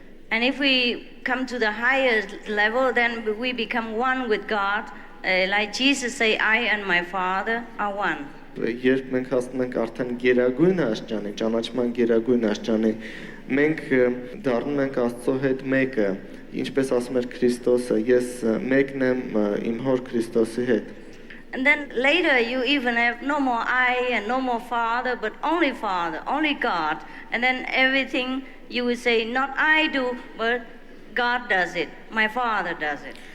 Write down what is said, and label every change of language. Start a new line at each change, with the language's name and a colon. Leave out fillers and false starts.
English: And if we come to the higher level, then we become one with God. Like Jesus say, I and my Father are one.
Armenian: Երբ մենք հասնում ենք արդեն գերագույն աստիճանի, ճանաչման գերագույն աստիճանի, մենք դառնում ենք Աստծո հետ մեկը, ինչպես ասում էր Քրիստոսը, ես մեկն եմ իմ հոր Քրիստոսի հետ։
English: And then later you even have no more I and no more Father, but only Father, only God. And then everything you will say, not I do, but God does it, my Father does it.